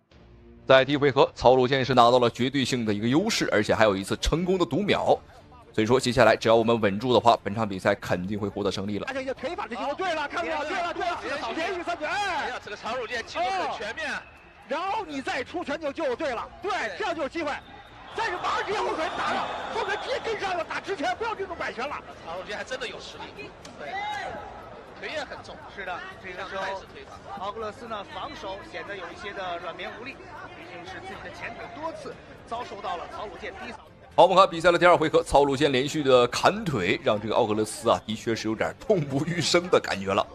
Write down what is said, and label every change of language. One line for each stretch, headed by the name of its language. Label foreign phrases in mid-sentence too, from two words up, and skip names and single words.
Chinese: 在第1回合，曹魯健是拿到了絕對性的一個優勢，而且還有一次成功的讀秒。所以說，接下來只要我們穩住的話，本場比賽肯定會獲得勝利了。而且這腿法這些，對了，看到對了，連續3拳，哎呀，這個曹魯健技術很全面。然後你再出拳就對了，對，這樣就有機會。但是馬上直接後腿打了，後腿直接跟上了，打直拳，不要這種擺拳了。曹魯健還真的有實力，對，腿也很重。是的，這個時候奧格勒斯呢防守顯得有一些的軟綿無力，畢竟是自己的前腿多次遭受到了曹魯健低掃。好，我們看比賽的第2回合，曹魯健連續的砍腿，讓這個奧格勒斯啊，的確是有點痛不欲生的感覺了。